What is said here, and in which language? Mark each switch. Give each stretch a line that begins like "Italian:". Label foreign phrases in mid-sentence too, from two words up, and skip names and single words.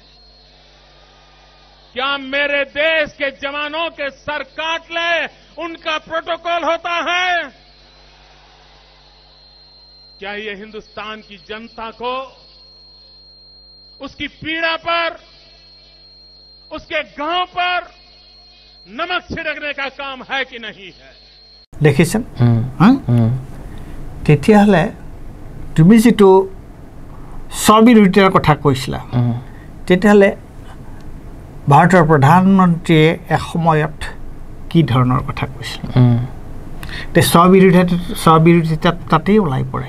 Hindi: क्या मेरे देश के जवानों के सर काट ले उनका प्रोटोकॉल होता है क्या ये हिंदुस्तान की जनता को उसकी पीड़ा पर उसके गांव पर नमक छिड़कने का काम है कि नहीं है
Assamese: দেখিছেন তেতিয়াহ'লে তুমি যেটো স্ববিৰোধিতাৰ কথা কৈছিলা তেতিয়াহ'লে ভাৰতৰ প্ৰধানমন্ত্ৰীয়ে এসময়ত কি ধৰণৰ কথা কৈছিল তে স্ববিৰোধিতা তাতেই ওলাই পৰে